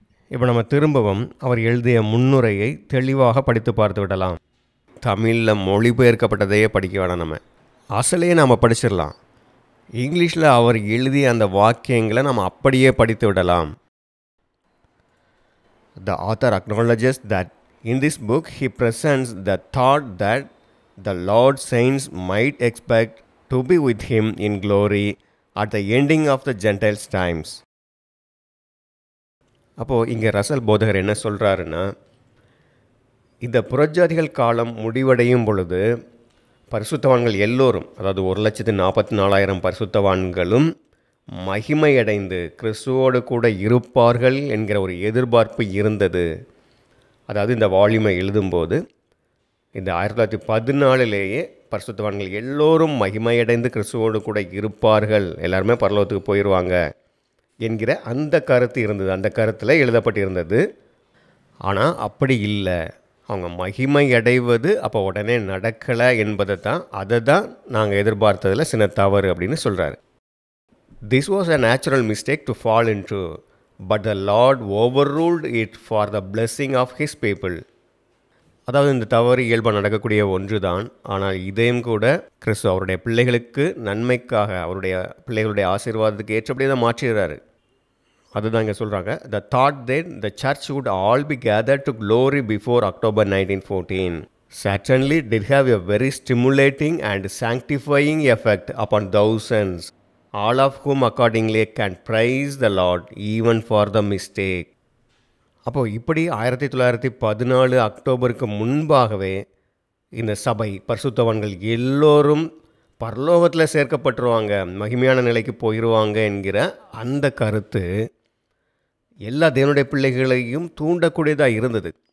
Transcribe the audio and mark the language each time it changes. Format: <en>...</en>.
<ta>இப்போ நம்ம திரும்பவும் அவர் எழுதிய முன்னுரையை தெளிவாக படித்து பார்த்து விடலாம். தமிழில் மொழிபெயர்க்கப்பட்டதையே படிக்க வேணாம், நம்ம அசலையே நாம் படிச்சிடலாம். இங்கிலீஷில் அவர் எழுதிய அந்த வாக்கியங்களை நம்ம அப்படியே படித்து விடலாம்.</ta> <en>The author acknowledges that in this book he presents the thought that the Lord's saints might expect to be with him in glory at the ending of the Gentiles' times.</en> <ta>அப்போது இங்கே ரசல் போதகர் என்ன சொல்கிறாருன்னா, இந்த புறஜாதிகள் காலம் முடிவடையும் பொழுது பரிசுத்தவான்கள் எல்லோரும், அதாவது 1,44,000 பரிசுத்தவான்களும் மகிமையடைந்து கிறிஸ்துவோடு கூட இருப்பார்கள் என்கிற ஒரு எதிர்பார்ப்பு இருந்தது. அதாவது இந்த வால்யூமை எழுதும்போது இந்த 1914 பரிசுத்தவான்கள் எல்லோரும் மகிமையடைந்து கிறிஸ்துவோடு கூட இருப்பார்கள், எல்லாருமே பரலோகத்துக்கு போயிடுவாங்க என்கிற அந்த கருத்து இருந்தது. அந்த கருத்தில் எழுதப்பட்டிருந்தது. ஆனால் அப்படி இல்லை, அவங்க மகிமை அடைவது அப்போ உடனே நடக்கலை என்பதை தான், அதை தான் நாங்கள் எதிர்பார்த்ததில் சின்ன தவறு அப்படின்னு சொல்கிறாரு.</ta> <en>This was a natural mistake to fall into, but the Lord overruled it for the blessing of His people.</en> <ta>அதாவது இந்த தவறு இயல்பாக நடக்கக்கூடிய ஒன்று தான். ஆனால் இதையும் கூட கிறிஸ்து அவருடைய பிள்ளைகளுக்கு நன்மைக்காக, அவருடைய பிள்ளைகளுடைய ஆசீர்வாதத்துக்கு ஏற்றபடியே தான் மாற்றுகிறாரு. அதுதான் இங்கே சொல்கிறாங்க,</ta> <en>the thought that the church would all be gathered to glory before October 1914 certainly did have a very stimulating and sanctifying effect upon thousands, all of whom accordingly can praise the Lord even for the mistake.</en> <ta>அப்போது இப்படி 1914 அக்டோபருக்கு முன்பாகவே இந்த சபை பரிசுத்தவான்கள் எல்லோரும் பரலோகத்தில் சேர்க்கப்பட்டுருவாங்க, மகிமையான நிலைக்கு போயிடுவாங்க என்கிற அந்த கருத்து எல்லா தேவனுடைய பிள்ளைகளையும் தூண்டக்கூடியதாக இருந்தது.</ta>